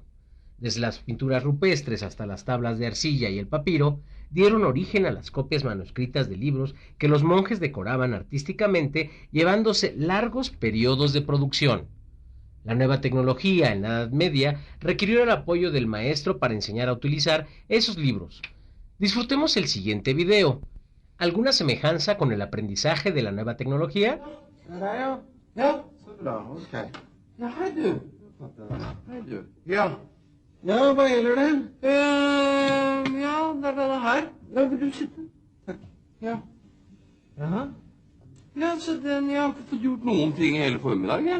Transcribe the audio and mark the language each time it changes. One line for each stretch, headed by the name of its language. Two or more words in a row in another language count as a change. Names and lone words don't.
Spanish: Desde las pinturas rupestres hasta las tablas de arcilla y el papiro, dieron origen a las copias manuscritas de libros que los monjes decoraban artísticamente, llevándose largos periodos de producción. La nueva tecnología en la Edad Media requirió el apoyo del maestro para enseñar a utilizar esos libros. Disfrutemos el siguiente video. ¿Alguna semejanza con el aprendizaje de la nueva tecnología?
Swedish: Ja, vad gäller det?
Norwegian: Ja, denne her. Ja, vil du sitte? Takk. Ja. Jaha. Ja, så den, jeg har ikke fått gjort noen ting hele formiddagen.